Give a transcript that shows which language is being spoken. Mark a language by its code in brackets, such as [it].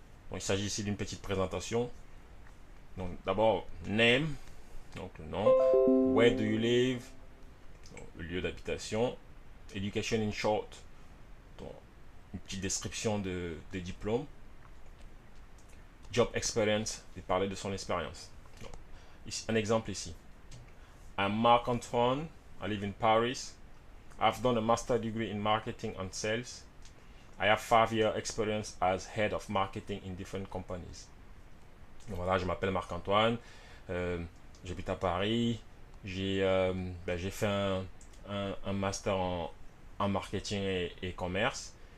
[fr] Donc, il s'agit ici d'une petite présentation. Donc d'abord name, donc le nom, [en] where do you live, [fr] donc, le lieu d'habitation, [en] education in short, [fr] donc, une petite description de diplôme. [en] Job experience, [fr] de parler de son expérience. Donc, ici, un exemple ici. [en] I'm Marc Antoine, I live in Paris. I've done a master degree in marketing and sales. I have 5 year experience as head of marketing in different companies. [fr] Donc voilà, je m'appelle Marc Antoine, j'habite à Paris. J'ai fait un master en marketing et commerce.